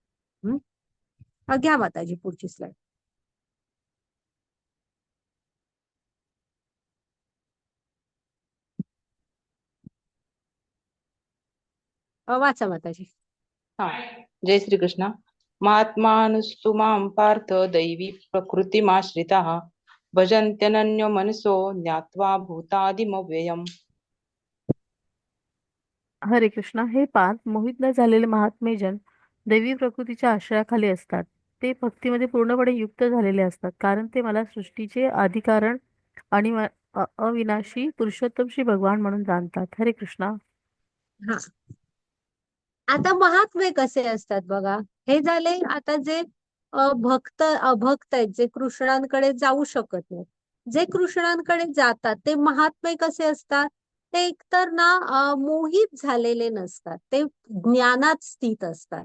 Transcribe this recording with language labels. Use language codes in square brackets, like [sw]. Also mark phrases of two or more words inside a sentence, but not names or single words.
[mr] घ्या माताजी पुढची स्लाइड. वाचा माताजी. हा. जय श्रीकृष्ण. [sa] महात्मानुस्तु मां पार्थ दैवी प्रकृतिमाश्रिताः भजन्त्यनन्यो मनसो ज्ञात्वा भूतादिमव्ययम्. [mr] हरे कृष्णा. हे पाच मोहित न झालेले महात्मे जन दैवी प्रकृतीच्या आश्रयाखाली असतात. ते भक्तीमध्ये पूर्णपणे युक्त झालेले असतात, कारण ते मला सृष्टीचे आदिकारण आणि अविनाशी पुरुषोत्तम श्री भगवान म्हणून जाणतात. हरे कृष्णा. हा. आता महात्मे कसे असतात बघा. हे झाले आता जे भक्त अभक्त आहेत, जे कृष्णांकडे जाऊ शकत नाही. जे कृष्णांकडे जातात ते महात्मे कसे असतात? ते एकतर ना मोहित झालेले नसतात, ते ज्ञानात स्थित असतात.